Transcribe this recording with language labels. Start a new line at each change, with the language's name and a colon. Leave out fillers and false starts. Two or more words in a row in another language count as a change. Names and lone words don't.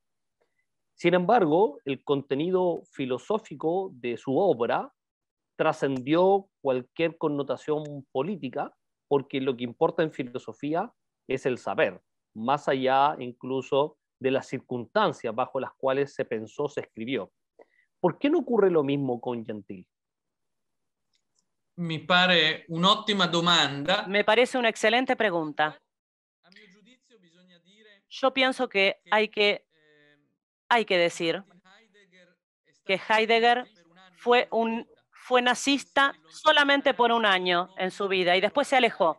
Spanish: Sin embargo, el contenido filosófico de su obra trascendió cualquier connotación política, porque lo que importa en filosofía es el saber, más allá incluso de las circunstancias bajo las cuales se pensó, se escribió. ¿Por qué no ocurre lo mismo con Gentile?
Italian: Mi pare un'ottima domanda.
Spanish: Me parece una excelente pregunta. Yo pienso que hay que decir que Heidegger fue nazista solamente por un año en su vida y después se alejó.